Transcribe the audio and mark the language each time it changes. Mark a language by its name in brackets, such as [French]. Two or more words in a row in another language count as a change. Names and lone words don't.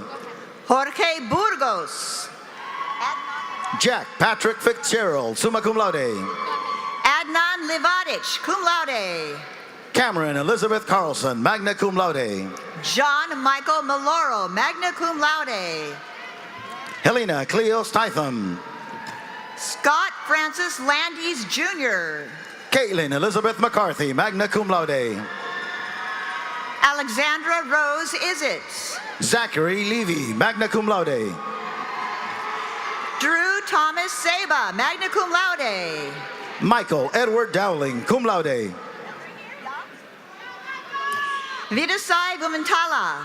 [English] Jorge Burgos. Jack Patrick Fitzgerald, [Latin] summa cum laude. [English] Adnan Livadic, [Latin] cum laude. [English] Cameron Elizabeth Carlson, [Latin] magna cum laude. [English] John Michael Maloro, [Latin] magna cum laude. [English] Helena Cleo Stitham. Scott Francis Landis Jr. Caitlin Elizabeth McCarthy, [Latin] magna cum laude. [English] Alexandra Rose Isitz. Zachary Levy, [Latin] magna cum laude. [English] Drew Thomas Saba, [Latin] magna cum laude. [English] Michael Edward Dowling, [Latin] cum laude. [English] Vidasai Vumantala.